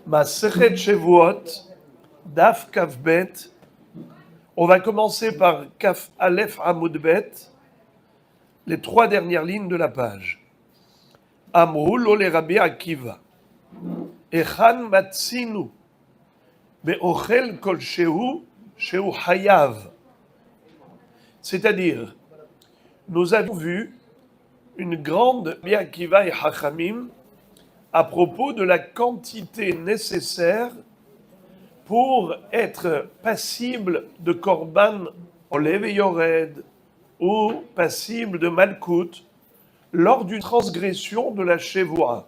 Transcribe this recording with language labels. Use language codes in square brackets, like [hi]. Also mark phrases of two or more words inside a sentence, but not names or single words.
[he] מסכת שבועות, דף כף בית. [fr] On va commencer par [he] כף אלף עמוד בית, [fr] les 3 dernières lignes de la page. [he] אמרו לו לרבי עקיבא. היכן מצינו באוכל כל שהוא חייב. [fr] C'est-à-dire, nous avons vu une grande Rabbi Akiva et Hachamim à propos de la quantité nécessaire pour être passible de [he] קרבן עולה [fr] et yored ou passible de malkout lors d'une transgression de la shevoua.